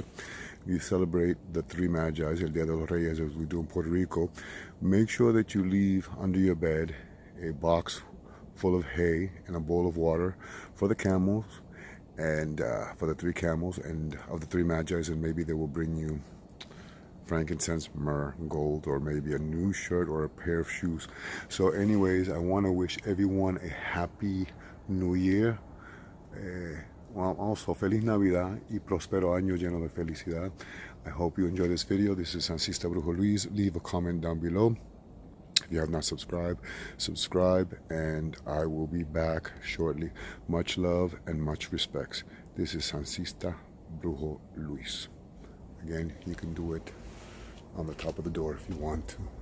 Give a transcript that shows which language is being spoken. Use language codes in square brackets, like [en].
[en] If you celebrate the 3 Magi's, el Día de los Reyes, as we do in Puerto Rico, make sure that you leave under your bed a box full of hay and a bowl of water for the camels, and for the 3 camels, and of the 3 Magi's, and maybe they will bring you frankincense, myrrh, gold, or maybe a new shirt or a pair of shoes. So anyways, I want to wish everyone a happy new year. [es] Also, Feliz Navidad y próspero año lleno de felicidad. [en] I hope you enjoy this video. This is Sancista Brujo Luis. Leave a comment down below. If you have not subscribed, subscribe, and I will be back shortly. Much love and much respects. This is Sancista Brujo Luis. Again, you can do it on the top of the door if you want to.